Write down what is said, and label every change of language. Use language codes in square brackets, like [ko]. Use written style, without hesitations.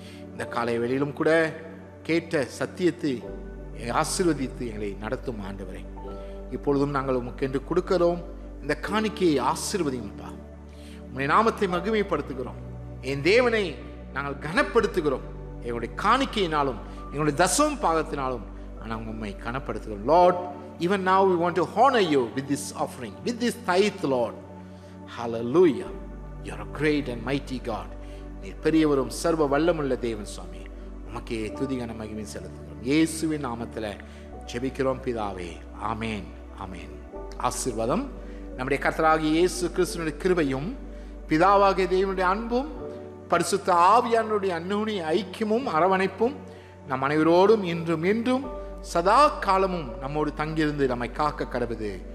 [ta] இந்த காலை வேளையிலும் கூட கேட்ட சத்தியத்தை ஆசீர்வதித்து எங்களை நடத்தும் ஆண்டவரே. இப்பொழுதும் நாங்கள் உமக்கென்று கொடுக்கிறோம். இந்த காணிக்கையை ஆசீர்வதிங்கப்பா. உம்முடைய நாமத்தை மகிமைப்படுத்துகிறோம். என் தேவனை நாங்கள் கனப்படுத்துகிறோம். எங்களுடைய காணிக்கையினாலும் எங்களுடைய தசம பாகத்தினாலும் நாங்கள் உம்மை கனப்படுத்துகிறோம். [en] Lord, even now we want to honor you with this offering, with this tithe, Lord. Hallelujah. You are a great and mighty God. [ta] நீர் பெரியவரும் சர்வ வல்லமுள்ள தேவன் சுவாமி. உமக்கே துதிகன மகிமை செலுத்துகிறோம். இயேசுவின் நாமத்தில் ஜெபிக்கிறோம் பிதாவே. ஆமேன், ஆமேன். ஆசீர்வாதம் நம்முடைய கர்த்தராகிய இயேசு கிறிஸ்துவினுடைய கிருபையும் பிதாவாகிய தேவனுடைய அன்பும் பரிசுத்த ஆவியானவருடைய அந்யோன்ய ஐக்கியமும் அரவணைப்பும் நம் அனைவரோடும் இன்றும் என்றும் சதா காலமும் நம்மோடு தங்கியிருந்து நம்மை காக்க கடவுது.